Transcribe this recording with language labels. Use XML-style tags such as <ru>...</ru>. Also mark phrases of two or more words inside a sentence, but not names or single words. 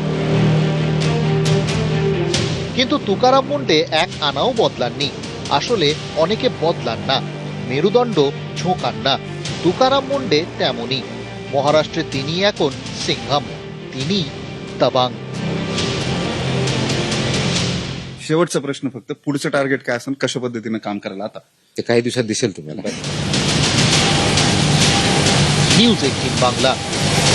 <bn>কিন্তু তুকারাম মুন্ডে এক আনাও বদলাননি। আসলে অনেকে বদলান না, মেরুদণ্ড ঝোঁকান না। তুকারাম মুন্ডে তেমনই। মহারাষ্ট্রে তিনি এখন সিংঘাম, তিনি দাবাং।</bn> <mr>शेवटचा प्रश्न फक्त, पुढचं टार्गेट काय असेल, कशा पद्धतीने काम करायला आता? ते काही दिवसात दिसेल तुम्हाला।</mr> <bn>নিউজ 18 বাংলা।</bn>